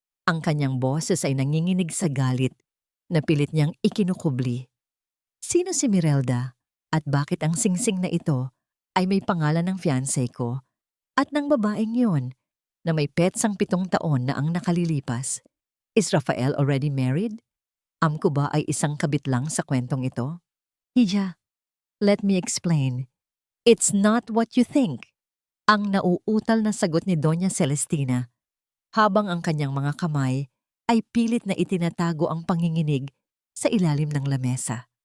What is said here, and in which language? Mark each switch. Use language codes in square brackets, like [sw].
[tl] Ang kanyang boses ay nanginginig sa galit na pilit niyang ikinukubli. Sino si Mirelda at bakit ang singsing na ito ay may pangalan ng fiancé ko at ng babaeng yon na may petsang 7 taon na ang nakalilipas? [en] Is Rafael already married? [tl] Ko ba ay isang kabit lang sa kwentong ito? [en] Hija, let me explain. It's not what you think. [tl] Ang nauutal na sagot ni Doña Celestina habang ang kanyang mga kamay ay pilit na itinatago ang panginginig sa ilalim ng lamesa.